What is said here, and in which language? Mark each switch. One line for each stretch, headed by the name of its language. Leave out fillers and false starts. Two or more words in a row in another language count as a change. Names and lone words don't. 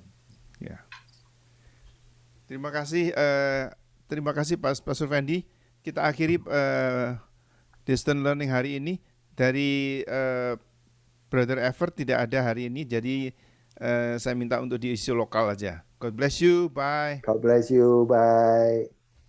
Indonesian: Ya. Terima kasih Pastor Fendi. Kita akhiri
English: Distant Learning
Indonesian: hari ini. Dari Brother Evert tidak ada hari ini, jadi saya minta untuk diisi lokal aja.
English: God bless you, bye. God bless you, bye.